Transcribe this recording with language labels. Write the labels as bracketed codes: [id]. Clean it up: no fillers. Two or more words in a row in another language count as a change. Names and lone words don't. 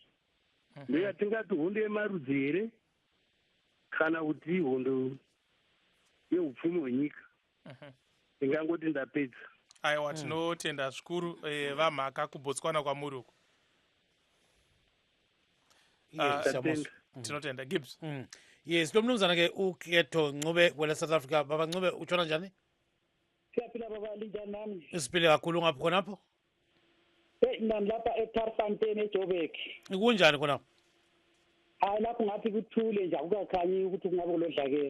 [sn] Ndoyatingati hondo yemarudzi here kana kuti hondo yeupfumi hwenyika. Ndingangoti ndapedza. Aiwa, tinotenda zvikuru vamhaka kubotswana kwamuri uko. Tinotenda. Gibbs. [nd] Yes, lomnumzana ke uKeto Ncube kwele South Africa. Baba Ncube utshona njani? Siyaphila baba, linjani nami? Isiphile kakhulu ngapho khonapho? Nami lapha eTarfanten eJoburg. Ikunjani khonapho? Hayi lapho ngathi kuthule nje akukakhanyi ukuthi kungabe kulodlakela.